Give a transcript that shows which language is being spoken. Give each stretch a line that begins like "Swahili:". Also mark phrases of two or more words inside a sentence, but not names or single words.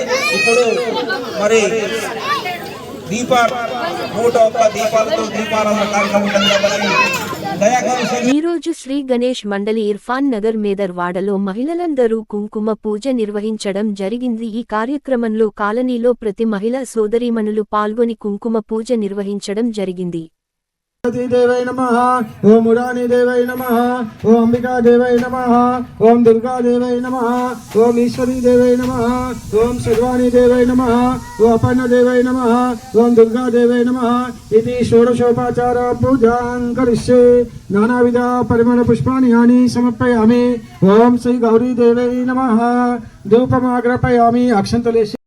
Telugu: ఇప్పుడు మరి 101 దీపాలతో దీపారాధన కార్యక్రమం ఉంటుంది కాబట్టి ఈ రోజు శ్రీ గణేష్ మండలి ఇర్ఫాన్ నగర్ మేదర్ వాడలో మహిళలందరూ కుంకుమ పూజ నిర్వహించడం జరిగింది. ఈ కార్యక్రమంలో కాలనీలో ప్రతి మహిళా సోదరీమణులు పాల్గొని కుంకుమ పూజ నిర్వహించడం జరిగింది.
Sanskrit: देवै नमः ओम मुरारी देवै नमः ओम अंबिका देवै नमः ओम दुर्गा देवै नमः ओम ईश्वरी देवै नमः ओम सर्वाणी देवै नमः ओम अपर्णा देवै नमः ओम दुर्गा देवै नमः इति षोडशोपचार पूजां करिष्ये नानाविध परिमल पुष्पाणि यानि समर्पयामि ओम श्री गौरी देवै नमः धूपमाग्रपयामि अक्षन्तलेशे